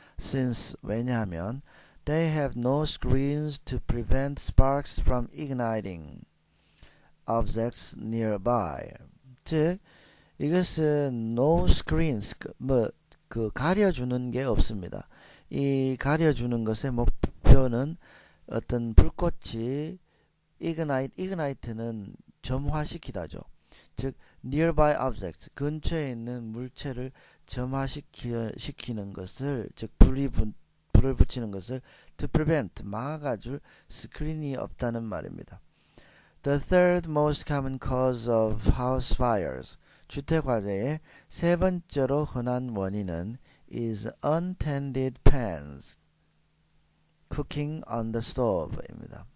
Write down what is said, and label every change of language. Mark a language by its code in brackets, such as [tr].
[en] Since, [ko] 왜냐하면 [en] they have no screens to prevent sparks from igniting objects nearby. [ko] 즉 이것은 no screens, 가려주는 게 없습니다. 이 가려주는 것의 목표는 어떤 불꽃이 ignite는 점화시키다죠. 즉 [en] nearby objects [ko] 근처에 있는 물체를 점화시키는 것을 즉 불을 붙이는 것을 [en] to prevent [ko] 막아줄 스크린이 없다는 말입니다. [en] The third most common cause of house fires [ko] 주택화재의 세 번째로 흔한 원인은 [en] is untended pans cooking on the stove입니다.